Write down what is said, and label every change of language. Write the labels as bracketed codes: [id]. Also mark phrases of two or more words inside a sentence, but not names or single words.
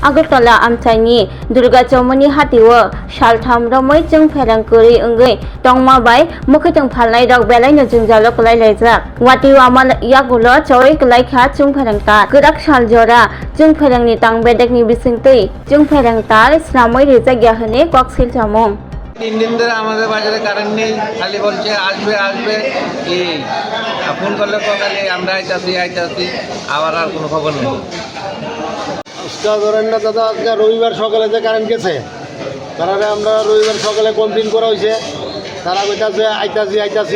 [trp] Agutala Amtaini, Durga Chowmuhani Hatio, Saltham Romwi Chwngpherang Kwrwi Ongwi Tongma bai Mwikwthwng phalnai rok belai no jungjalo klai laijak. Watio amal yagulo chawai klai kha Chwngpherang ta. Kwrak saljora Chwngpherang ni tang bedek ni bisingtwi Chwngpherang tar slamoi rijak ya hene kok silchamung. [bn] 3 দিন ধরে আমাদের বাজারে কারেন্ট নেই, খালি বলছে আসবে আসবে এই ফোন করলে খালি আমরা আইতাছি আবার আর কোনো খবর নেই। আজকে ধরেন না দাদা, আজকে রবিবার সকালে যে কারেন্ট গেছে তারা আমরা রবিবার সকালে কমপ্লেন করা হয়েছে, তারা কইতাছে আইতাছি।